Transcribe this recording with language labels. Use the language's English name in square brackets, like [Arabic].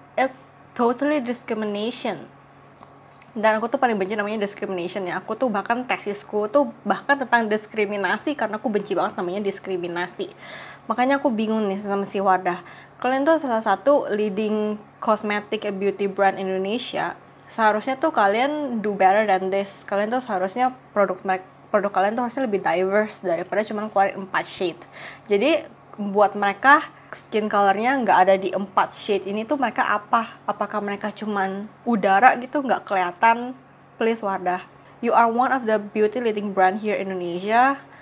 [English] It's totally discrimination. [Indonesian] Dan aku tuh paling benci namanya discrimination ya. Aku tuh bahkan tesisku tuh bahkan tentang diskriminasi, karena aku benci banget namanya diskriminasi. Makanya aku bingung nih sama si Wardah. Kalian tuh salah satu [English] leading cosmetic and beauty brand [Indonesian] Indonesia. Seharusnya tuh kalian [English] do better than this. [Indonesian] Kalian tuh seharusnya produk kalian tuh harusnya lebih diverse daripada cuma keluarin 4 shade. Jadi buat mereka skin colornya nggak ada di 4 shade ini tuh mereka apa? Apakah mereka cuman udara gitu nggak kelihatan? [English] Please Wardah, you are one of the beauty leading brand here in Indonesia.